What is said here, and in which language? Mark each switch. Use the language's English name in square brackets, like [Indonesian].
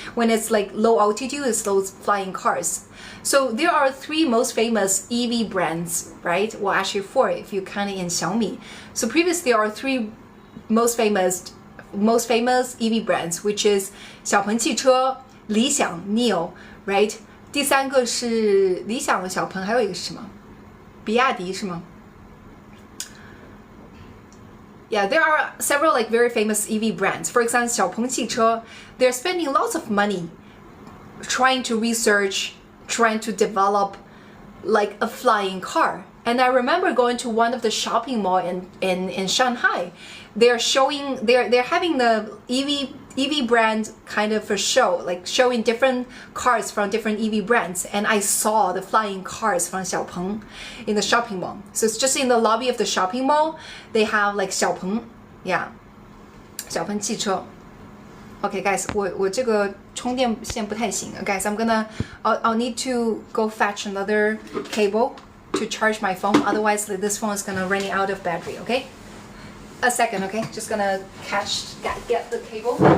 [English] When it's like low altitude, it's those flying cars. So there are 3 most famous EV brands, right? Well, actually 4 if you count it in Xiaomi. So previously there are 3 most famous EV brands, which is 小鹏汽车, 理想 NIO, right? [Chinese] 第3个是理想的小鹏，还有一个是什么？比亚迪是吗？ [English] Yeah, there are several like very famous EV brands. For example, 小鹏汽车, they're spending lots of money trying to research, trying to develop like a flying car. And I remember going to one of the shopping mall in Shanghai. They're having the EV brand kind of a show, like showing different cars from different EV brands. And I saw the flying cars from Xiaopeng in the shopping mall. So it's just in the lobby of the shopping mall. They have like Xiaopeng, yeah, 小鹏汽车. Okay, guys, [Chinese] 我这个充电线不太行. [English] Guys, I'll need to go fetch another cable to charge my phone. Otherwise, this phone is gonna run out of battery. Okay. A second, okay? Just gonna get the cable.